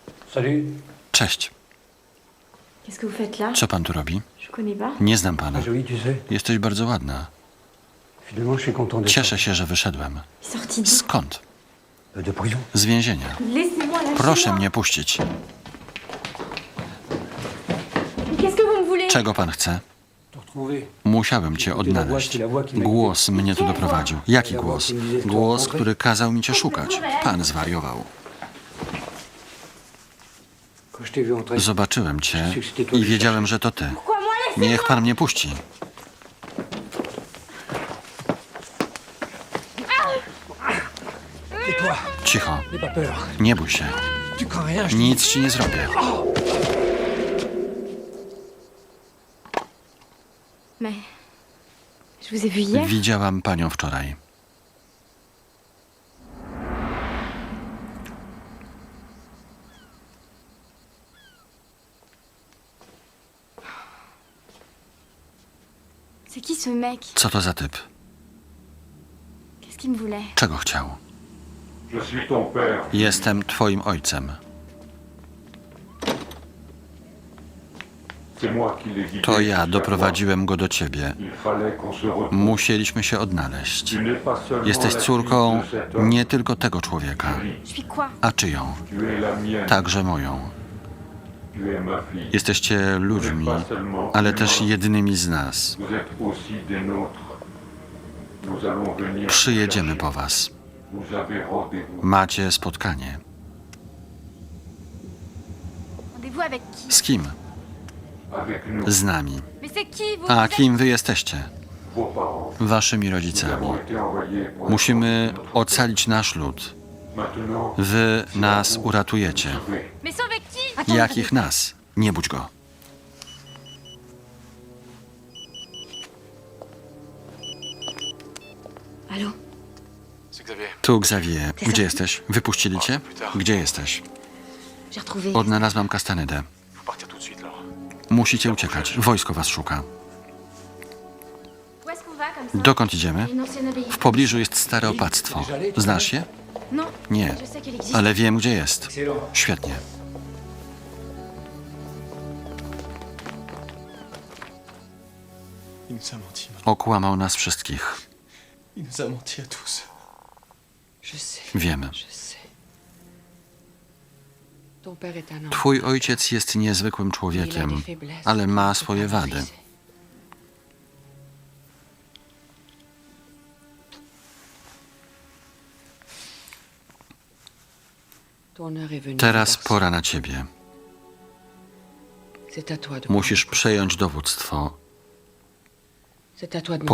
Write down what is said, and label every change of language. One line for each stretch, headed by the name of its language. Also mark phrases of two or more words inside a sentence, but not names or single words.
Polish: Cześć.
French: Qu'est-ce que vous faites là?
Polish: Co pan tu robi?
French: Je vous connais pas.
Polish: Nie znam pana. Jesteś bardzo ładna. Cieszę się, że wyszedłem.
French: Sorti d'où?
Polish: Skąd? Z więzienia.
French: Laissez-moi, lâchez-moi.
Polish: Proszę mnie puścić.
French: Mais qu'est-ce que vous me voulez?
Polish: Czego pan chce? Musiałem cię odnaleźć. Głos mnie tu doprowadził. Jaki głos? Głos, który kazał mi cię szukać. Pan zwariował. Zobaczyłem cię i wiedziałem, że to ty.
French: Pourquoi moi? Laissez-moi.
Polish: Niech pan mnie puści. Cicho. Nie bój się. Nic ci nie zrobię.
French: Mais je vous ai vu hier.
Polish: Widziałam panią wczoraj.
French: C'est qui ce mec?
Polish: Co to za typ?
French: Qu'est-ce qu'il me voulait?
Polish: Czego chciał? Jestem twoim ojcem. To ja doprowadziłem go do ciebie. Musieliśmy się odnaleźć. Jesteś córką nie tylko tego człowieka.
French: Je suis quoi?
Polish: A czyją? Także moją. Jesteście ludźmi, ale też jednymi z nas. Przyjedziemy po was. Macie spotkanie.
French: Rendez-vous avec qui?
Polish: Z kim? Z nami.
French: Mais c'est qui vous?
Polish: A kim wy jesteście? Waszymi rodzicami. Musimy ocalić nasz lud. Wy nas uratujecie.
French: Mais sauver qui?
Polish: Jakich nas? Nie budź go.
French: Allô?
Polish: Tu, Xavier. Gdzie jesteś? Wypuścili cię? Gdzie jesteś?
French: J'ai retrouvé.
Polish: Odnalazłam Kastanedę. Musicie uciekać. Wojsko was szuka.
French: Où est-ce qu'on va comme ça?
Polish: Dokąd idziemy?
French: Une ancienne abbaye.
Polish: W pobliżu jest stare opactwo. Znasz je?
French: Non.
Polish: Nie,
French: Je sais qu'elle existe.
Polish: ale wiem, gdzie jest. Świetnie.
French: Il nous a menti.
Polish: Okłamał nas wszystkich.
French: Il nous a menti à tous. Je sais,
Polish: Wiemy.
French: je sais. Ton père est un homme.
Polish: Twój ojciec jest niezwykłym człowiekiem, ale ma swoje wady.
French: Ton heure est venue.
Polish: Teraz
French: garçon.
Polish: pora na ciebie.
French: C'est à toi de
Polish: Musisz
French: prendre.
Polish: przejąć dowództwo,
French: C'est à toi de